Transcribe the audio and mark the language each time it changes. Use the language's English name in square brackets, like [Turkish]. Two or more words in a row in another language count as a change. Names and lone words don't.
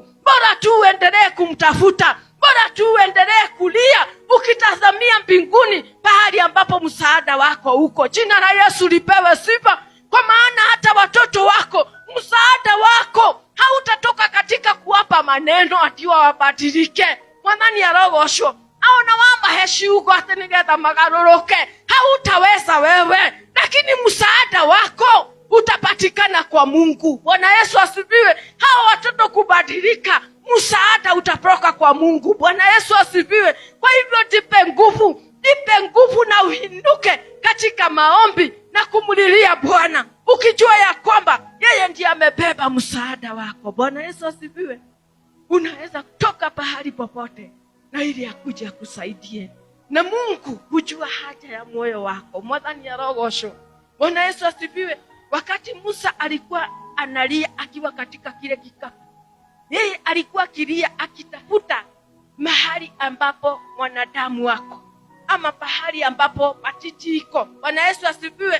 [Swahili] Bora tu uendelee kumtafuta, bora tu uendelee kulia ukitazamia mbinguni, pahali ambapo msaada wako uko. Jina la Yesu lipewe sifa. Kwa maana hata watoto wako, msaada wako hautatoka katika kuwapa maneno ati wabadilike. [Kikuyu] Mwathani arogocwo. Aona wamba heshi uko ati nigetha magarũrũke. [Swahili] Hautaweza wewe, lakini msaada wako utapatikana kwa Mungu. Bwana Yesu asifiwe. Hao watoto kubadilika, msaada utatoka kwa Mungu. Bwana Yesu asifiwe. Kwa hivyo jipe nguvu na uinuke katika maombi na kumulilia Bwana, ukijua ya kwamba yeye ndiye amebeba msaada wako. Bwana Yesu asifiwe. Unaweza kutoka pahali popote na ili akuje akusaidie. Na Mungu hujua haja ya moyo wako. [Kikuyu] Mwathani arogocwo. [Swahili] Bwana Yesu asifiwe. Wakati Musa alikuwa analia akiwa katika kile kikapu, yeye alikuwa kilia akitafuta mahali ambapo mwanadamu wako, ama pahali ambapo patiti iko. Bwana Yesu asifiwe.